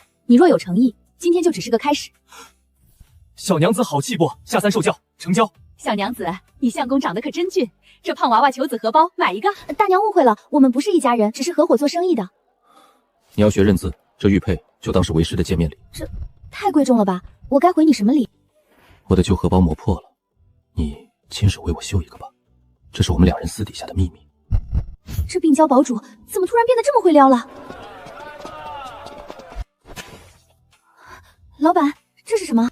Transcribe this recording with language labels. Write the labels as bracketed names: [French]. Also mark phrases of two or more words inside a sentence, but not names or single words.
[Chinese] 你若有誠意，今天就只是個開始。小娘子好氣魄，下3受教，成交。小娘子，你相公長得可真俊，這胖娃娃求子荷包，買一個。大娘誤會了，我們不是一家人，只是合夥做生意的。你要學認字，這玉佩就當是為師的見面禮。這太貴重了吧？我該回你什麼禮？我的舊荷包磨破了，你親手為我修一個吧，這是我們2人私底下的秘密。這病嬌堡主怎麼突然變得這麼會撩了？老板，這是什麼？